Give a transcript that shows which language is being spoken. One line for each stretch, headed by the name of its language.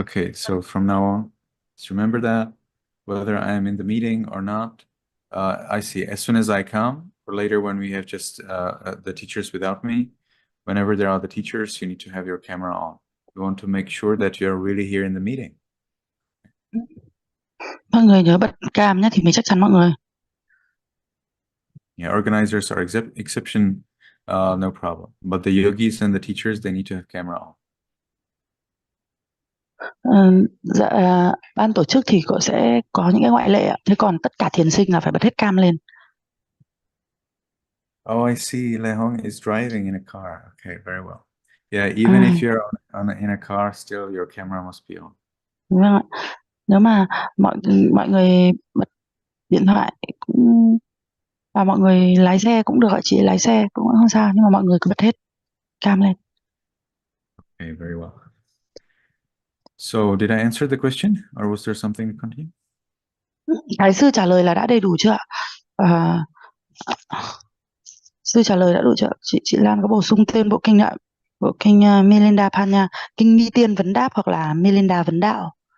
English: Okay, so from now on, just remember that whether I am in the meeting or not, I see as soon as I come, or later when we have just the teachers without me, whenever there are the teachers, you need to have your camera on. We want to make sure that you're really here in the meeting.
Vietnamese: Mọi người nhớ bật cam nhé thì mới chắc chắn mọi người.
English: Yeah, organizers are exception, no problem. But the yogis and the teachers, they need to have camera on.
Vietnamese: Dạ, ban tổ chức thì sẽ có những cái ngoại lệ ạ. Thế còn tất cả thiền sinh là phải bật hết cam lên.
English: Oh, I see. Lehong is driving in a car. Okay, very well. Yeah, even if you're in a car, still your camera must be on.
Vietnamese: Vâng ạ. Nếu mà mọi người bật điện thoại cũng và mọi người lái xe cũng được ạ, chị lái xe cũng không sao, nhưng mà mọi người cứ bật hết cam lên.
English: Okay, very well. So, did I answer the question, or was there something to continue?
Vietnamese: Cái sư trả lời là đã đầy đủ chưa ạ? À, sư trả lời đã đủ chưa? Chị Lan có bổ sung tên bộ kinh ạ? Bộ kinh Milinda Panya, kinh Ni Tiên Vấn Đáp hoặc là Milinda Vấn Đạo.